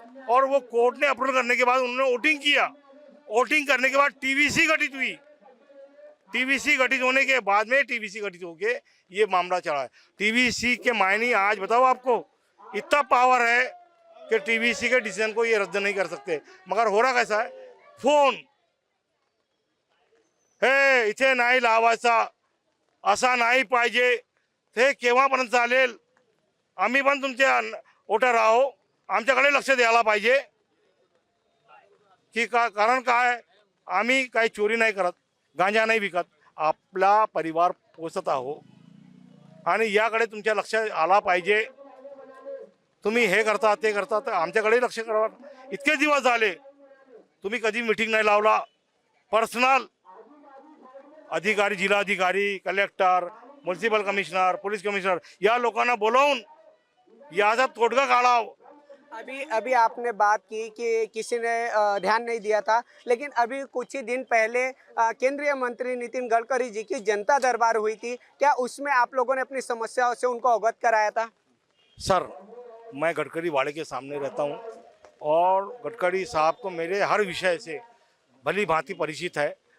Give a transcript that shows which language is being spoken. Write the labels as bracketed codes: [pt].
[hi] और वो कोर्ट ने अप्रूवल करने के बाद उन्होंने वोटिंग किया। वोटिंग करने के बाद टीवीसी गठित हुई। टीवीसी गठित होने के बाद में टीवीसी गठित होके ये मामला चला है। टीवीसी के मायने आज बताओ आपको, इतना पावर है कि टीवीसी के डिसीजन को ये रद्द नहीं कर सकते। मगर हो रहा कैसा है, [mr] फोन हे इथे नाही लावायचा, असा नाही पाहिजे, ते केव्हापर्यंत चालेल, आम्ही पण तुमचे वोटर आहो, आमच्याकडे लक्ष द्यायला पाहिजे की कारण काय, आम्ही काही चोरी नाही करत, गांजा नाही विकत, आपला परिवार पोसत आहो आणि याकडे तुमच्या लक्ष आला पाहिजे। तुम्ही हे करता ते करता तर आमच्याकडे लक्ष करा। इतके दिवस झाले तुम्ही कधी मीटिंग नाही लावला। पर्सनल अधिकारी, जिल्हाधिकारी, collector, municipal commissioner, police commissioner या लोकांना बोलावून याचा तोडगा काढावा। [hi] अभी आपने बात की कि किसी ने ध्यान नहीं दिया था, लेकिन अभी कुछ ही दिन पहले केंद्रीय मंत्री नितिन गडकरी जी की जनता दरबार हुई थी। क्या उसमें आप लोगों ने अपनी समस्याओं से उनको अवगत कराया था? सर, मैं गडकरी वाड़े के सामने रहता हूं और गडकरी साहब को मेरे हर विषय से भली भांति परिचित है।